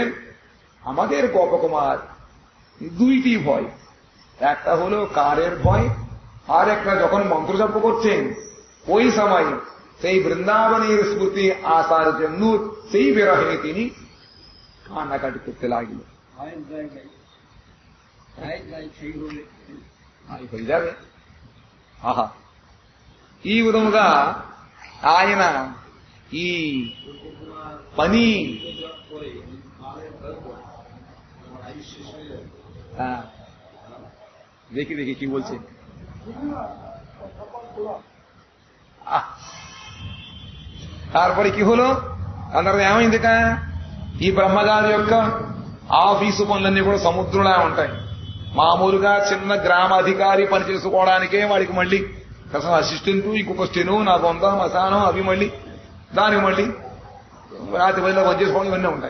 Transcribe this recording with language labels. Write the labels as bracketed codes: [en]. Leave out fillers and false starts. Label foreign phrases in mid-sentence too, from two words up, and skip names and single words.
[bn] আমাদের গোপকুমার দুইটি ভয়, একটা হলো কারের ভয়, আর একটা যখন মন্ত্রজপ করছেন ওই সময় সেই বৃন্দাবনের স্মৃতি আসার জন্য সেই বিরহে তিনি কান্নাকাটি করতে লাগলেন। হয়ে যাবে। [te] ఆహా, ఈ విధముగా ఆయన ఈ పని [bn] দেখি দেখি কি বলছে। তারপরে কি হলো, [te] అందరూ ఏమైంది? ఈ బ్రహ్మగారి యొక్క ఆఫీసు పనులన్నీ కూడా సముద్రంలా ఉంటాయి. మామూలుగా చిన్న గ్రామాధికారి పని చేసుకోవడానికే వాడికి మళ్ళీ అసలు అసిస్టెంటు, ఇంకొక స్టెను, నా బొంద మసానం, అవి మళ్ళీ దానికి మళ్ళీ రాత్రి పనిలో పనిచేసుకోవడం ఇవన్నీ ఉంటాయి.